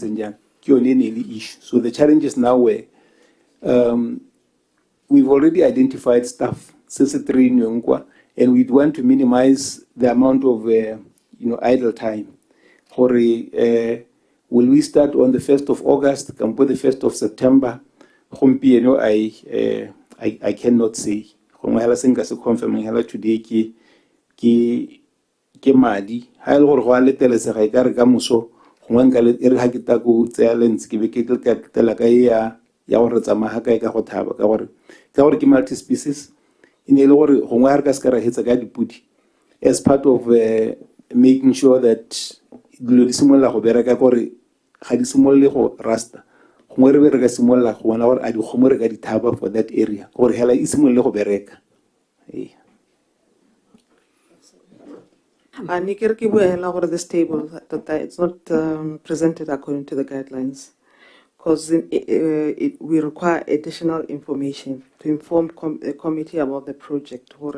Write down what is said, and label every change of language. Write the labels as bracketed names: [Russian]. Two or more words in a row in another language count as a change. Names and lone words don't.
[English] So the challenge is now where we've already identified staff, and we want to minimize the amount of idle time. Will we start on the 1st of August, come the 1st of September? I cannot say. Confirming today [Tswana] ke madi ha ile gore go a letelesega e ka re ka moso gongwe nka le re ha ke ta go tseya lens ke be ke tla ka ya gore tsamaya ka go thaba ka gore ke [English] multi species [Tswana] ine le gore gongwe ha re ka se ka ra hetsa ka dipudi [English] as part of making sure that [Tswana] dilo di simolla go bereka gore ga di simolle go rasta gongwe re be re ka simolla go bona gore a di kgomo re ka di thaba [English] for that area [Tswana] gore hela e simolle go bereka. [English] This table it's not presented according to the guidelines, because we require additional information to inform the committee about the project.